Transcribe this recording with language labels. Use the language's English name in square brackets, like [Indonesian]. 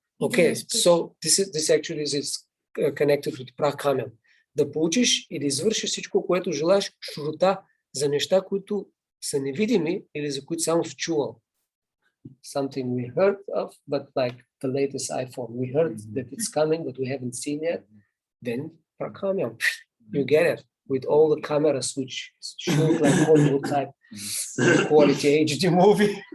[English] Okay, so this actually is connected with prakamyan. [Bulgarian] Да получиш и да извършиш всичко, което желаеш, шрута за неща, които са невидими или за които само си чувал. [English] Something we heard of, but like the latest iPhone. We heard that it's coming, but we haven't seen yet. Then prakamyan, you get it with all the cameras which shoot like Hollywood type quality HD movie.